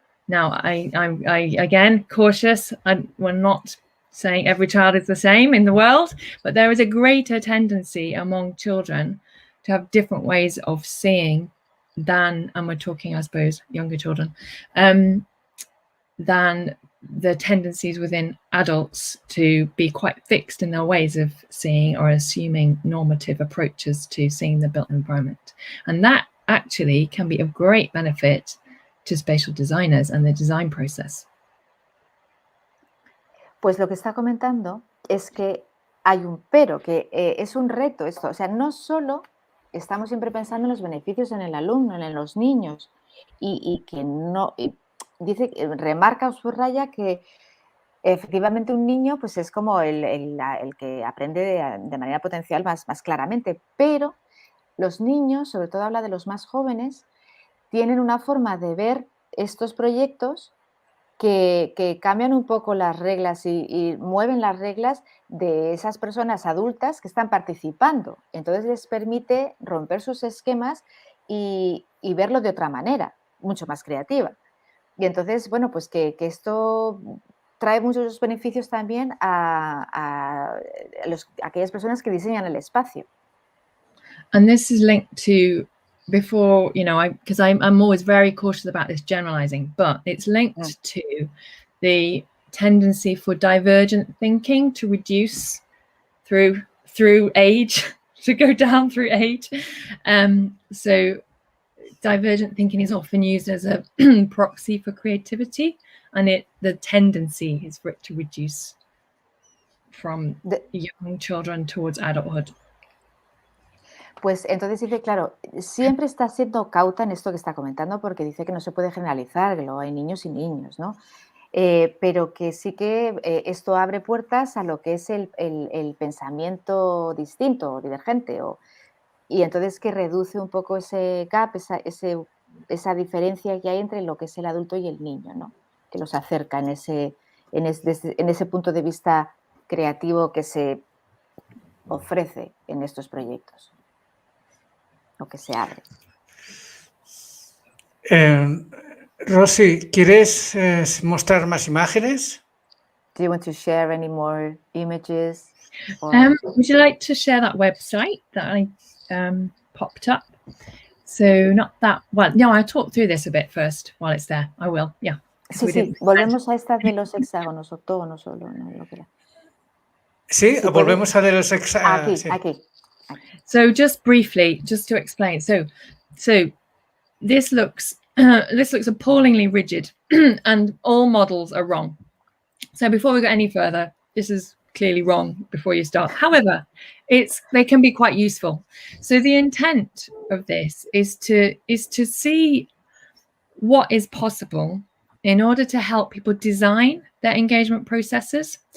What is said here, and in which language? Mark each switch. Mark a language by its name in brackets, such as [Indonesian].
[English] Now, I'm again cautious. We're not saying every child is the same in the world, but there is a greater tendency among children to have different ways of seeing than, and we're talking, I suppose, younger children, than the tendencies within adults to be quite fixed in their ways of seeing or assuming normative approaches to seeing the built environment. And that actually can be of great benefit to spatial designers and the design process. [Spanish] Pues lo que está comentando es que hay un pero, que es un reto esto. O sea, no solo estamos siempre pensando en los beneficios en el alumno, en los niños, y que no... dice, remarca o subraya que efectivamente un niño pues es como el que aprende de manera potencial más claramente, pero los niños, sobre todo habla de los más jóvenes, tienen una forma de ver estos proyectos que cambian un poco las reglas y mueven las reglas de esas personas adultas que están participando. Entonces les permite romper sus esquemas y verlo de otra manera, mucho más creativa. Y entonces, bueno, pues que esto trae muchos beneficios también a aquellas personas que diseñan el espacio. [English] And this is linked to before, because I'm always very cautious about this generalizing, but it's linked to the tendency for divergent thinking to reduce through age. to go down through age. So divergent thinking is often used as a proxy for creativity, and the tendency is for it to reduce from young children towards adulthood. [Spanish] Pues entonces dice, claro, siempre está siendo cauta en esto que está comentando, porque dice que no se puede generalizar, que luego hay niños y niños, ¿no? Pero que sí que esto abre puertas a lo que es el pensamiento distinto o divergente, y entonces que reduce un poco ese gap, esa diferencia que hay entre lo que es el adulto y el niño, ¿no? Que los acerca en ese punto de vista creativo que se ofrece en estos proyectos, o que se abre. Rosie, ¿quieres mostrar más imágenes? [English] Do you want to share any more images? Would you like to share that website that I popped up? So not that one. No, I'll talk through this a bit first while it's there. I will, yeah. [Spanish] Sí, volvemos a esta de los hexágonos, octógonos o lo que era. Sí, volvemos a de los hexágonos. Aquí. [English] So just briefly, just to explain. So this looks appallingly rigid and all models are wrong. So before we go any further, this is clearly wrong before you start. However, they can be quite useful. So the intent of this is to see what is possible in order to help people design their engagement processes.